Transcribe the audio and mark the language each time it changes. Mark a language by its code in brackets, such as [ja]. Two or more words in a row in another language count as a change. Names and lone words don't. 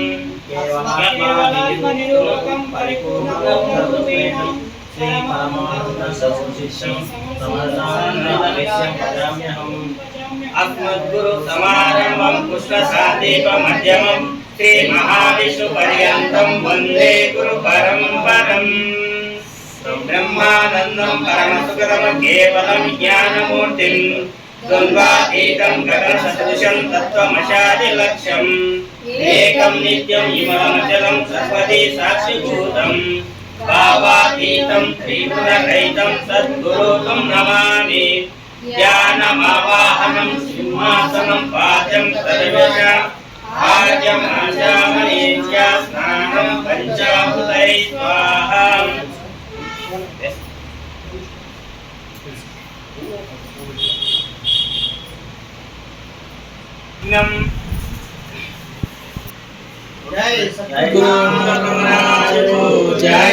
[sa] अस्मद्गुरुसमारम्भं पुष्पसादीपमध्यमं श्रीमहाविष्णुपर्यन्तं वन्दे गुरुपरम्परम् ब्रह्मानन्दं परमसुखदं केवलं ज्ञानमूर्तिं द्वन्द्वातीतं गगनसदृशं तत्त्वमशादिलक्ष्यम् एकं नित्यं इममचलं सर्वदी साक्षिभूतं भावातीतं त्रिगुणरहितं सद्गुरुं नमामि ध्यानमावाहनं सिंहासनं पाद्यं तदविष आर्यं आचामनेत्य स्नानं पञ्चामृतै स्वाहा [hi] जय सद्गुरु महाराज को जय।